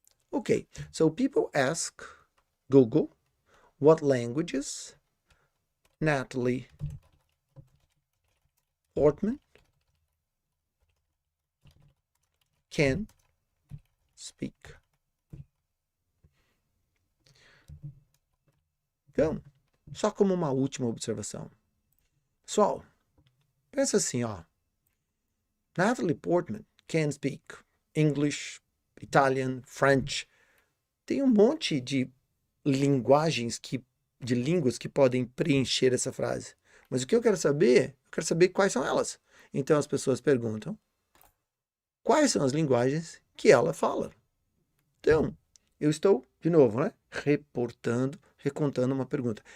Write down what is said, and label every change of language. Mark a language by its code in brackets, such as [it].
[en] Ok, so people ask Google what languages Natalie Portman can speak. [pt] Então, só como uma última observação. Pessoal, pensa assim, ó. [en] Natalie Portman can speak English, Italian, French. [pt] Tem um monte de linguagens de línguas que podem preencher essa frase. Mas o que eu quero saber quais são elas. Então as pessoas perguntam quais são as linguagens que ela fala. Então, eu estou, de novo, né? Recontando uma pergunta.